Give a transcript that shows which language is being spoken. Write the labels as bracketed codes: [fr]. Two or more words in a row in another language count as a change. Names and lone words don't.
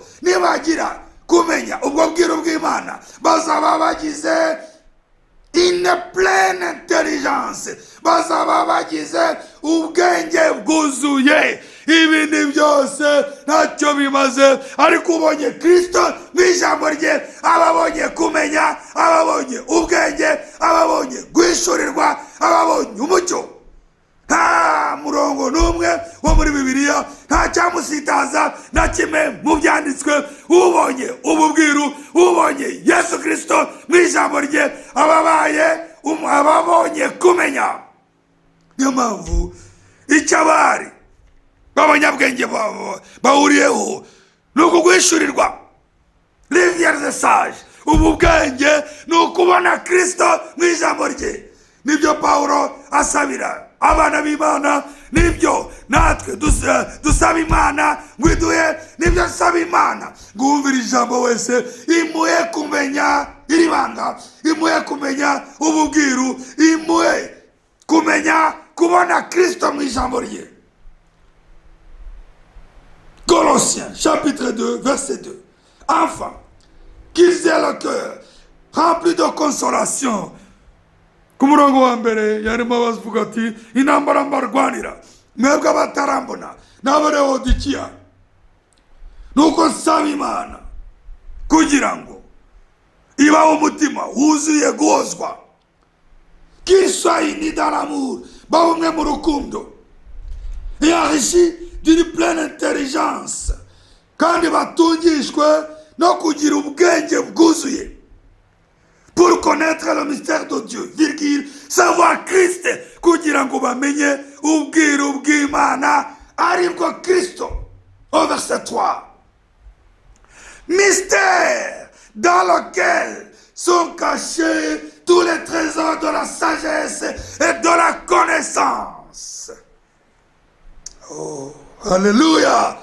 [rw] Nibagira kumenya ubwo bwiru bw'Imana, bazaba bagize [fr] une pleine intelligence, [rw] bazaba bagize ubwenge bwuzuye. Ibindi byose ntacyo bimaze, ariko ubonye Kristo mu ijambo rye, ababonye kumenya, ababonye ubwenge, ababonye guhishurirwa, ababonye umucyo. Nta murongo n'umwe wo muri Bibiliya, nta cyamusitaza na kimwe mu byanditswe. Ubonye ubu bwiru, ubonye Yesu Kristo mu ijambo rye, ababonye kumenya. Niyo mpamvu icyo abari b'abanyabwenge bahuriyeho ni ukuguhishurirwa. [fr] Rivière des sages, [rw] ubu bwenge ni ukubona Kristo mu ijambo rye. Nibyo Pawulo asabira abana b'Imana, nibyo natwe dusaba Imana ngo iduhe, nibyo nsaba Imana ngo wumvire ijambo wese imuhe kumenya iri banga, imuhe kumenya ububwiru, imuhe kumenya kubona Kristo mu ijambo rye. [fr] Colossiens chapitre 2 verset 2. Enfin, qu'ils aient le cœur rempli de consolation. [rw] Ku murongo wa mbere yarimo bavuga ati intambara mbarwanira mwebwe abatarambona n'abarewodikiya, nuko nsaba Imana kugira ngo ibahe umutima wuzuye guhozwa, [fr] qu'ils soient unis dans l'amour, [rw] bahumwe mu rukundo, [fr] et enrichis d'une pleine intelligence, [rw] kandi batungishwe no kugira ubwenge bwuzuye, [fr] pour connaître le mystère de Dieu, virgule, savoir Christ, [rw] kugira ngo bamenye ubwiru bw'Imana aribwo Kristo. [fr] Au verset 3. Mystère dans lequel sont cachés tous les trésors de la sagesse et de la connaissance. Oh, alléluia!